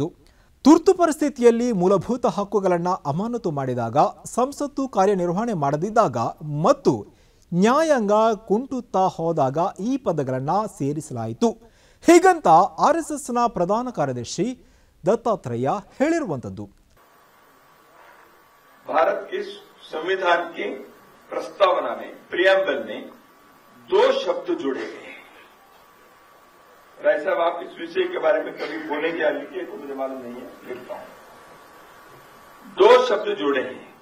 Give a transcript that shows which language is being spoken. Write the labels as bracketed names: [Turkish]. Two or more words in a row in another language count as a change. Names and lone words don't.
[Kannada] ತುರ್ತು ಪರಿಸ್ಥಿತಿಯಲ್ಲಿ ಮೂಲಭೂತ ಹಕ್ಕುಗಳನ್ನು ಅಮಾನತು ಮಾಡಿದಾಗ, ಸಂಸತ್ತು ಕಾರ್ಯನಿರ್ವಹಣೆ ಮಾಡದಿದ್ದಾಗ ಮತ್ತು ನ್ಯಾಯಾಂಗ ಕುಂಟುತ್ತಾ ಹೋದಾಗ ಈ ಪದಗಳನ್ನು ಸೇರಿಸಲಾಯಿತು. ಹೀಗಂತ ಆರ್ಎಸ್ಎಸ್ನ ಪ್ರಧಾನ ಕಾರ್ಯದರ್ಶಿ ದತ್ತಾತ್ರೇಯ ಹೇಳಿರುವಂಥದ್ದು. [Hindi] भारत के संविधान के प्रस्तावना में प्रियम्बल में 2 शब्द जोड़े गए हैं। राय साहब, आप इस विषय के बारे में कभी बोले क्या लिखे तो मुझे मालूम नहीं है, लिखता हूं। 2 शब्द जोड़े हैं।